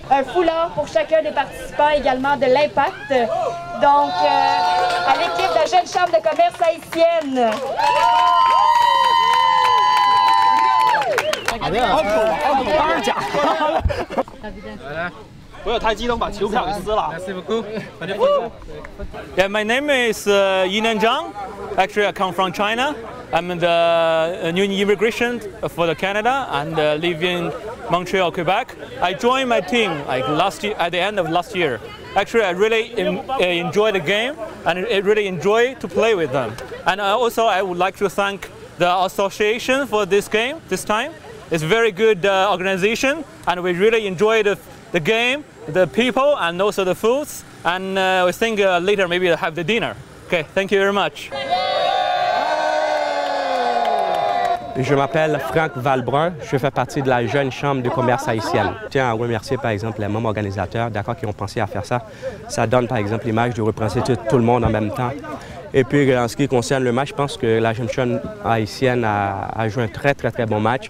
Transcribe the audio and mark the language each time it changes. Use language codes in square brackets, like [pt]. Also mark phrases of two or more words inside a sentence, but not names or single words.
[fr] Un foulard pour chacun des participants également de l'Impact. Donc, à l'équipe de la Jeune Chambre de commerce haïtienne. [zh] 我有太激动，把球不小心撕了。 [en] Yeah, my name is Yinan Zhang. Actually, I come from China. I'm the new immigration for Canada and live in Montreal, Quebec. I joined my team like last year, at the end of last year. Actually, I really enjoy the game and I really enjoy to play with them. And also, I would like to thank the association for this game this time. It's a very good organization, and we really enjoy the game, the people, and also the foods. And we think later maybe we'll have the dinner. Okay, thank you very much. [fr] Je m'appelle Franck Valbrun, je fais partie de la Jeune Chambre de commerce haïtienne. Je tiens à remercier par exemple les membres organisateurs qui ont pensé à faire ça. Ça donne par exemple l'image de représenter tout le monde en même temps. Et puis en ce qui concerne le match, je pense que la Jeune Chambre haïtienne a joué un très bon match.